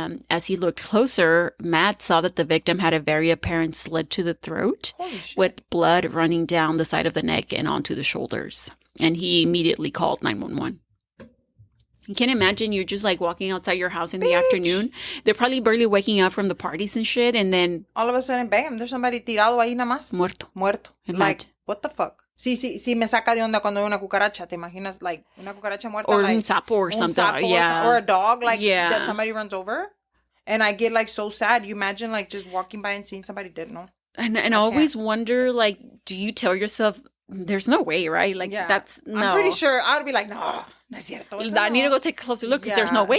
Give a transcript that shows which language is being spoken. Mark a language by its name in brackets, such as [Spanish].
[English] As he looked closer, Matt saw that the victim had a very apparent slit to the throat with blood running down the side of the neck and onto the shoulders. And he immediately called 911. You can imagine you're just like walking outside your house in the afternoon. They're probably barely waking up from the parties and shit. And then all of a sudden, bam, there's somebody [Spanish] tirado ahí nada más. Muerto. [English] Like, what the fuck? [Spanish] Sí, me saca de onda cuando veo una cucaracha. ¿Te imaginas, like, una cucaracha muerta? [English] Or like, [Spanish] un sapo [English] or something. Or a dog, like, that somebody runs over. And I get, like, so sad. You imagine, like, just walking by and seeing somebody dead, no? And I always wonder, like, do you tell yourself, there's no way, right? Like, that's, no. I'm pretty sure I would be like, [Spanish] no es cierto. [English] I need to go take a closer look because there's no way.